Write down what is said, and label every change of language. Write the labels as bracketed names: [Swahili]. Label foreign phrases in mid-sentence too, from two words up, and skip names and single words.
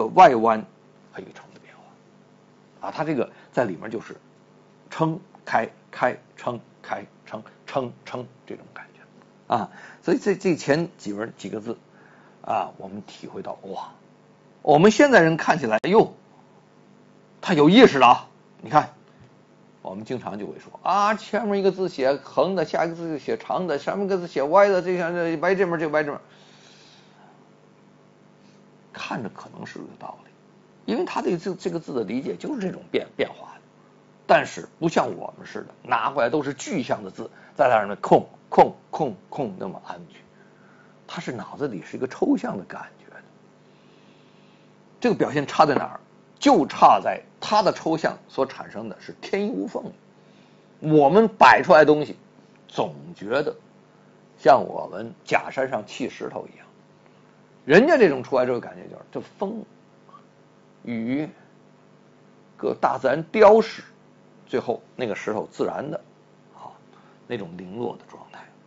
[Chinese] 外彎和一個撐的變化啊，它這個在裡面就是撐開開撐開撐撐撐這種感覺啊，所以這前幾個字啊，我們體會到哇，我們現在人看起來他有意識了你看我們經常就會說前面一個字寫橫的，下一個字寫長的，上面一個字寫歪的，這樣歪這邊這歪這邊，看着可能是有道理，因為他對這個字的理解就是這種變化的，但是不像我們似的拿回來都是具象的字，在那兒空那麼安去，他是腦子裡是一個抽象的感覺的。這個表現差在哪兒？就差在他的抽象所產生的是天衣無縫，我們擺出來的東西總覺得像我們假山上砌石頭一樣，人家這種出來這個感覺就是這風雨各大自然雕飾，最後那個石頭自然的那種零落的狀態。